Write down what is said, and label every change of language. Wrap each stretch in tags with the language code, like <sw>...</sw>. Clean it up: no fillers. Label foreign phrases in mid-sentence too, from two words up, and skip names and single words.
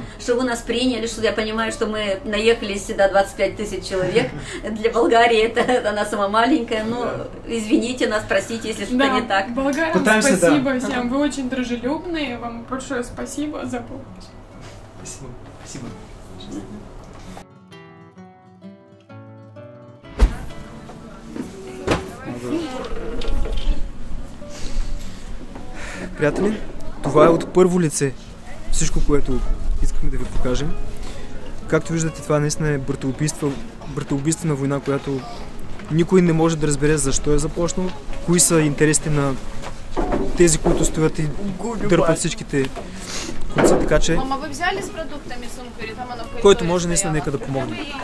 <ru>что вы нас приняли, что я понимаю, что мы наехали сюда 25 тысяч человек. Для Болгарии это она сама маленькая, но извините нас, простите, если что-то не так. Болгарам спасибо всем, вы очень дружелюбные, вам большое спасибо за помощь. Спасибо, спасибо.</ru> <bg>Приятели, това е от първо лице всичко, което искахме да ви покажем. Както виждате, това наистина е братоубийствена война, която никой не може да разбере защо е започнал, кои са интересите на тези, които стоят и дърпат всичките конци, така че който може наистина нека да помогне.</bg>